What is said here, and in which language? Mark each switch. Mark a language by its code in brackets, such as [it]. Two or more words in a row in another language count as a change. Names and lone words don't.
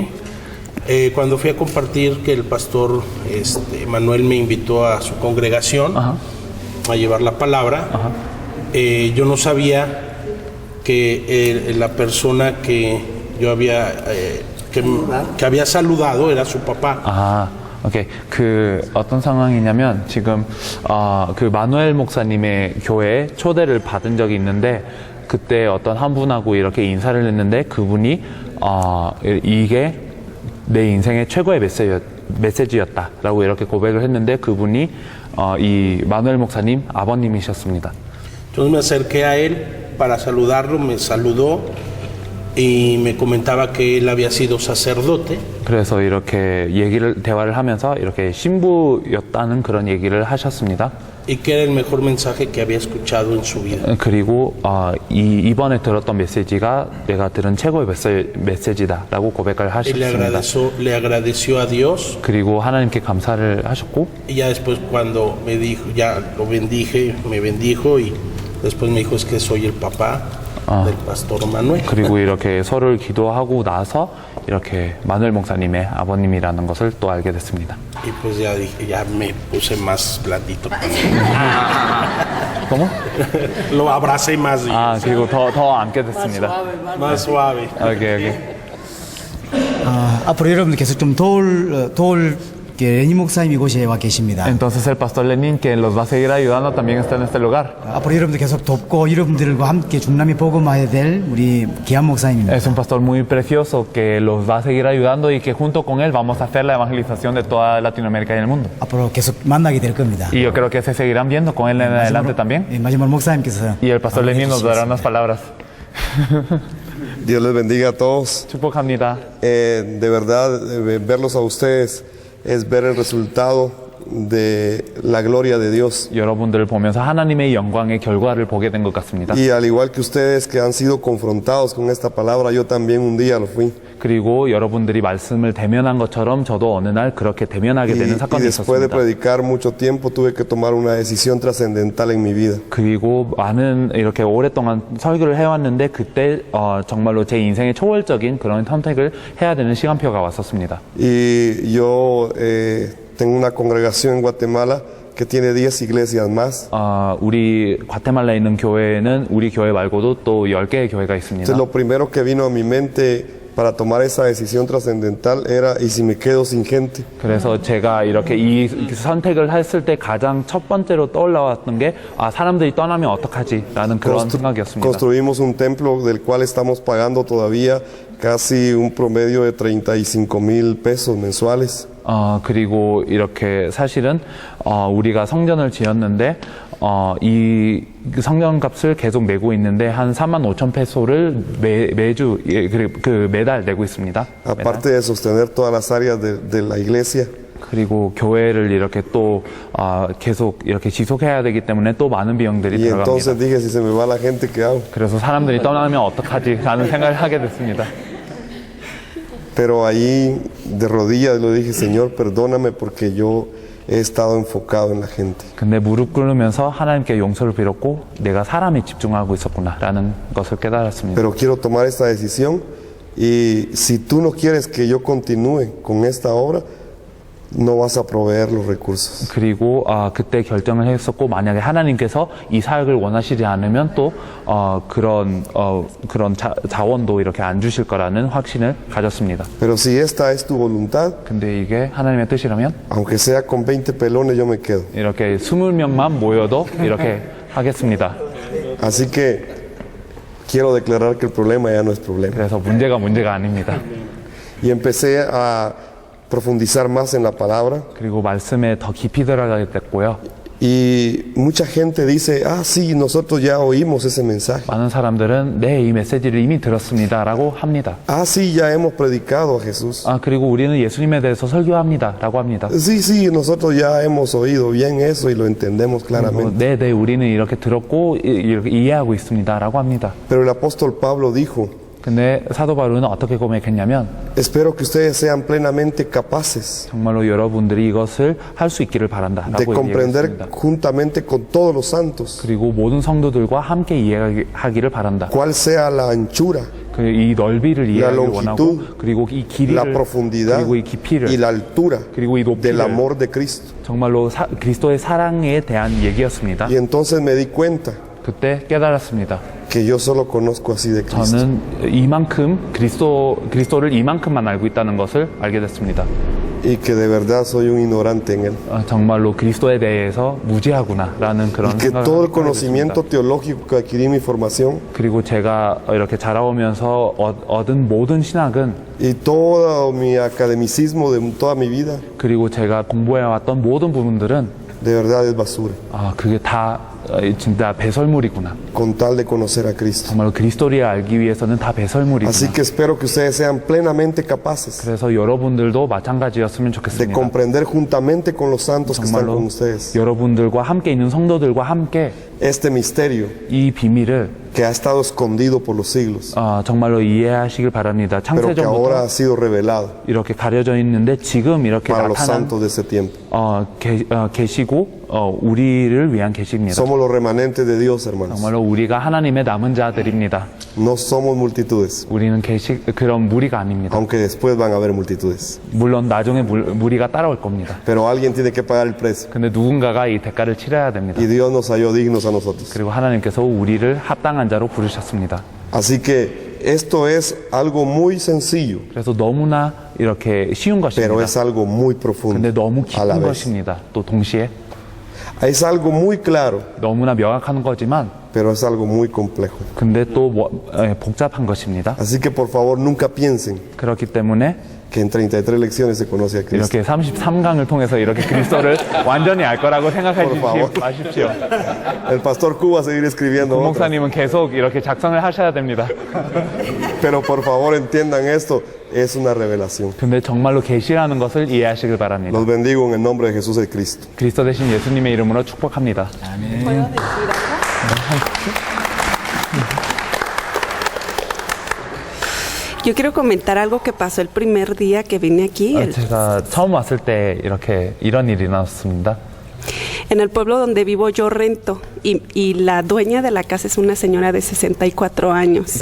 [es] Cuando fui a compartir que el pastor Manuel me invitó a su congregación a llevar la palabra, yo no sabía que la persona que yo había que había saludado era su papá. [ko] 오케이. 어떤 상황이냐면 지금 그 마누엘 목사님의 교회에 초대를 받은 적이 있는데 그때 어떤 한 분하고 이렇게 인사를 했는데 그분이 이게 내 인생의 최고의 메시지였다라고 이렇게 고백을 했는데 그분이 이 마누엘 목사님 아버님이셨습니다. [es] Entonces me acerqué a él para saludarlo, me saludó y me comentaba que él había sido sacerdote. [ko] 그래서 이렇게 대화를 하면서 이렇게 신부였다는 그런 얘기를 하셨습니다. [es] Y que era el mejor mensaje que había escuchado en su vida. [ko] 그리고 이번에 들었던 메시지가 내가 들은 최고의 메시지다라고 고백을 하셨습니다. [es] Le agradeció a Dios. [ko] 그리고 하나님께 감사를 하셨고. [es] Y ya después cuando me dijo, ya lo bendije, me bendijo y después me dijo es que soy el papá del pastor Manuel. [ko] 그리고 이렇게 서로를 기도하고 나서 이렇게 마누엘 목사님의 아버님이라는 것을 또 알게 됐습니다. [es] Y pues ya me puse más blandito. ¿Cómo? Lo abracé más. [ko] 그리고 더 안게 됐습니다. [es] Más suave. [ko] 오케이. 앞으로 여러분들 계속 좀 도울 레니 목사님 이곳에 와 계십니다. [es] Entonces el pastor Lenin que los va a seguir ayudando también está en este lugar. [ko] 앞으로 여러분들 계속 돕고 여러분들과 함께 중남미 복음화해야 될 우리 귀한 목사님입니다. [es] Es un pastor muy precioso que los va a seguir ayudando y que junto con él vamos a hacer la evangelización de toda Latinoamérica y el mundo. [ko] 앞으로 계속 만나게 될 겁니다. [es] Y yo creo que se seguirán viendo con él en adelante también. [ko] 마지막 목사님께서 [es] Y el pastor Lenin nos dará unas palabras. Dios les bendiga a todos. [ko] 축복합니다. [es] De verdad, verlos a ustedes es ver el resultado de la gloria de Dios. [ko] 여러분들을 보면서 하나님의 영광의 결과를 보게 된 것 같습니다. [es] Y al igual que ustedes que han sido confrontados con esta palabra, yo también un día lo fui. [ko] 그리고 여러분들이 말씀을 대면한 것처럼 저도 어느 날 그렇게 대면하게 되는 사건이 [es] y después de [ko] 있었습니다. [es] predicar mucho tiempo tuve que tomar una decisión trascendental en mi vida. [ko] 그리고 많은 이렇게 오랫동안 설교를 해왔는데 그때 정말로 제 인생의 초월적인 그런 선택을 해야 되는 시간표가 왔었습니다. [es] Y yo tengo una congregación en Guatemala que tiene 10 iglesias más. [ko] 우리 과테말라에 있는 교회는 우리 교회 말고도 또 10개의 교회가 있습니다. [es] Entonces, lo primero que vino a mi mente para tomar esa decisión trascendental era, ¿y si me quedo sin gente? [ko] 그래서 제가 이렇게 이 선택을 했을 때 가장 첫 번째로 떠올라왔던 게 사람들이 떠나면 어떡하지? 라는 그런 생각이었습니다. [es] Construimos un templo del cual estamos pagando todavía casi un promedio de 35,000 pesos mensuales. [ko] 그리고 이렇게 사실은 우리가 성전을 지었는데 이 성전 값을 계속 내고 있는데 한 45,000 페소를 매주 매달 내고 있습니다. [es] Aparte de sostener todas las áreas de la iglesia. [ko] 그리고 교회를 이렇게 또 계속 이렇게 지속해야 되기 때문에 또 많은 비용들이 [es] Y entonces [ko] 들어갑니다. [es] dije, si se me va la gente, ¿qué hago? [ko] 그래서 사람들이 떠나면 어떡하지? 라는 생각을 하게 됐습니다. [es] Pero ahí de rodillas le dije, Señor, perdóname porque yo he estado enfocado en la gente. [ko] 근데 무릎 꿇으면서 하나님께 용서를 빌었고 내가 사람에 집중하고 있었구나라는 것을 깨달았습니다. [es] Pero quiero tomar esta decisión y si tú no quieres que yo continúe con esta obra, no vas a proveer los recursos. [ko] 그리고 그때 결정을 했었고 만약에 하나님께서 이 사역을 원하시지 않으면 또 그런 자원도 이렇게 안 주실 거라는 확신을 가졌습니다. [es] Pero si esta es tu voluntad, [ko] 근데 이게 하나님의 뜻이라면 [es] aunque sea con 20 pelones, yo me quedo. [ko] 이렇게 20명만 모여도 이렇게 하겠습니다. [es] Así que quiero declarar que el problema ya no es problema. [ko] 그래서 문제가 아닙니다. [es] Y empecé a profundizar más en la palabra. [ko] 그리고 말씀에 더 깊이 들어가게 됐고요. [es] Y mucha gente dice, sí, nosotros ya oímos ese mensaje. [ko] 많은 사람들은 네, 이 메시지를 이미 들었습니다라고 합니다. [es] Sí, ya hemos predicado a Jesús. [ko] 그리고 우리는 예수님에 대해서 설교합니다라고 합니다. [es] Sí, nosotros ya hemos oído bien eso y lo entendemos claramente. [ko] 네, 우리는 이렇게 들었고 이렇게 이해하고 있습니다라고 합니다. [es] Pero el apóstol Pablo dijo, [ko] 근데 사도 바울은 어떻게 고백했냐면 [es] Espero que ustedes sean plenamente capaces [ko] 정말로 여러분들이 이것을 할 수 있기를 바란다라고 [es] de comprender [ko] 얘기했습니다. [es] juntamente con todos los santos [ko] 그리고 모든 성도들과 함께 이해하기를 바란다. [es] cuál sea la anchura, [ko] 이 넓이를 [es] la [ko] 이해하기를 원하고 [es] longitud, [ko] 그리고 이 길이를 [es] la profundidad [ko] 그리고 이 깊이를 [es] y la altura [ko] 그리고 이 [es] del [ko] 높이를 [es] amor de Cristo. [ko] 정말로 그리스도의 사랑에 대한 얘기였습니다. [es] Y entonces me di cuenta [ko] 그때 깨달았습니다. [es] que yo solo conozco así de Cristo. [ko] 저는 이만큼 그리스도를 이만큼만 알고 있다는 것을 알게 됐습니다. [es] Y que de verdad soy un ignorante en él. [ko] 정말로 그리스도에 대해서 무지하구나라는 그런 [es] Y que [ko] 생각을 [es] todo el [ko] 하게 [es] conocimiento [ko] 됐습니다. [es] teológico que adquirí en mi formación [ko] 그리고 제가 이렇게 자라오면서 얻은 모든 신학은 [es] y todo mi academicismo de toda mi vida [ko] 그리고 제가 공부해왔던 모든 부분들은 [es] de verdad es basura. [ko] 그게 다 진짜 배설물이구나. [es] Con tal de conocer a Cristo. [ko] 정말 그리스도를 알기 위해서는 다 배설물이구나. [es] Así que espero que ustedes sean plenamente capaces [ko] 그래서 여러분들도 마찬가지였으면 [es] de [ko] 좋겠습니다. [es] comprender juntamente con los santos que están [ko] 정말로 [es] con ustedes [ko] 여러분들과 함께 있는 성도들과 함께 [es] este misterio [ko] 이 비밀을 [es] que ha estado escondido por los siglos, [ko] 정말로 이해하시길 바랍니다. [es] pero que ahora [ko] 창세전부터 [es] ha sido revelado [ko] 이렇게 가려져 있는데 지금 이렇게 [es] para los [ko] 나타난 [es] santos de ese tiempo. [ko] 계시고 우리를 위한 계시입니다. [es] Somos los remanentes de Dios, hermanos. [ko] 정말로 우리가 하나님의 남은 자들입니다. [es] No somos multitudes, [ko] 우리는 그런 무리가 아닙니다. [es] aunque después van a haber multitudes. [ko] 물론 나중에 무리가 따라올 겁니다. [es] Pero alguien tiene que pagar el precio. [ko] 근데 누군가가 이 대가를 치러야 됩니다. [es] Y Dios nos halló dignos a nosotros. [ko] 그리고 하나님께서 우리를 합당한 자로 부르셨습니다. [es] Así que esto es algo muy sencillo, [ko] 그래서 너무나 이렇게 쉬운 [es] pero [ko] 것입니다. [es] es algo muy profundo [ko] 근데 너무 [es] a la [ko] 깊은 [es] vez. [ko] 것입니다. 또 동시에 [es] Es algo muy claro, [ko] 너무나 명확한 거지만 [es] pero es algo muy complejo. [ko] 근데 또 복잡한 것입니다. [es] Así que por favor nunca piensen [ko] 그렇기 때문에 [es] que en 33 lecciones se conoce a Cristo. [ko] 이렇게 33강을 통해서 이렇게 그리스도를 완전히 알 거라고 생각하지 [es] Por favor. [ko] 마십시오. [es] El pastor Q va a seguir escribiendo [ko] 구 [es] otras. [ko] 목사님은 계속 이렇게 작성을 하셔야 됩니다. [es] Pero por favor entiendan esto, es una revelación. [ko] 근데 정말로 계시라는 것을 이해하시길 바랍니다. [es] Los bendigo en el nombre de Jesús el Cristo. [ko] 그리스도 대신 예수님의 이름으로 축복합니다. [es] Yo quiero comentar algo que pasó el primer día que vine aquí. [ko] 제가 처음 왔을 때 이렇게 이런 일이 나왔습니다. [es] En el pueblo donde vivo yo rento y la dueña de la casa es una señora de 64 años.